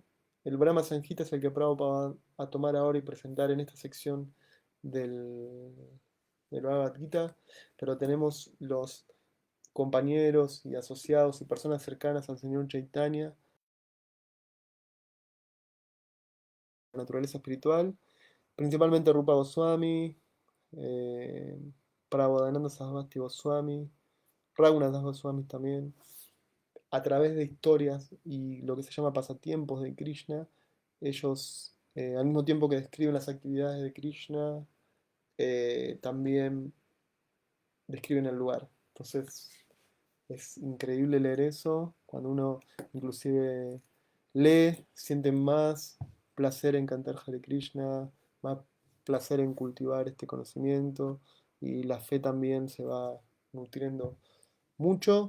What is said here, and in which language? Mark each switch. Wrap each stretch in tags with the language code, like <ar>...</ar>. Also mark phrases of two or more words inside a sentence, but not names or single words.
<es>El Brahma Sanjita es el que Prabhupada va a tomar ahora y presentar en esta sección del, del Bhagavad Gita, pero tenemos los compañeros y asociados y personas cercanas al señor Chaitanya, la naturaleza espiritual, principalmente Rupa Goswami, eh, Prabodhananda Sarasvati Goswami, Raghunath Das Goswami también, a través de historias y lo que se llama pasatiempos de Krishna, ellos, al mismo tiempo que describen las actividades de Krishna, también describen el lugar. Entonces, es increíble leer eso, cuando uno inclusive lee, siente más placer en cantar Hare Krishna, más placer en cultivar este conocimiento y la fe también se va nutriendo mucho.</es>